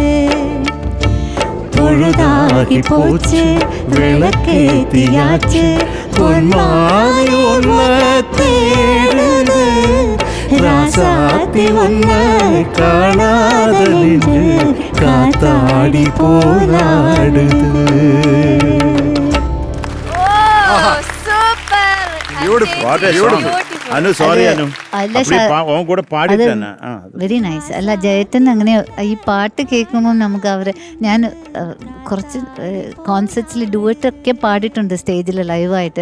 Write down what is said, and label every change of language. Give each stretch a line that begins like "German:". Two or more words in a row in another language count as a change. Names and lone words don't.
Tamil: பொழுதாகி போச்சு விளக்கேத்தியாச்சு பொன்மாரி ஒன்ன தேடுது ராசாத்தி ஒன்ன காணாத நெஞ்சு காத்தாடி போலாடுது
Malayalam: അനു സോറി അനു അവൻ കൂടെ പാടിത്തന്നെ.
English: very nice.
Malayalam: അല്ല ജയേട്ടൻ അങ്ങനെ ഈ പാട്ട് കേൾക്കുമ്പോൾ നമുക്ക് അവരെ ഞാൻ കുറച്ച് കോൺസെർട്സിൽ ഡുവറ്റൊക്കെ പാടിയിട്ടുണ്ട് സ്റ്റേജിൽ ലൈവായിട്ട്.